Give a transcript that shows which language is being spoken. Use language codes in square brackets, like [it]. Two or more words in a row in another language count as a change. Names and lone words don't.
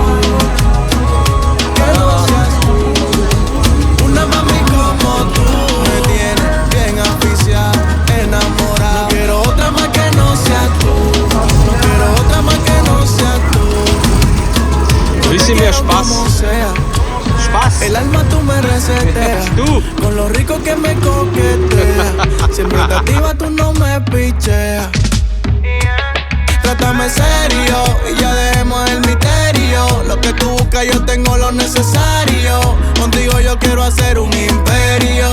[es] Que no seas tú. Una mami como tú me tiene bien asfixiada, enamorada. No quiero otra más que no seas tú. No quiero otra más que no seas tú. [de] Bisschen mehr Spaß. [es] Como sea. [de] Spaß. [es] El alma tú me reseteas. [de] Du. [es] Con lo rico negativa tú no me picheas. Trátame serio y ya dejemos el misterio. Lo que tú buscas yo tengo lo necesario. Contigo yo quiero hacer un imperio.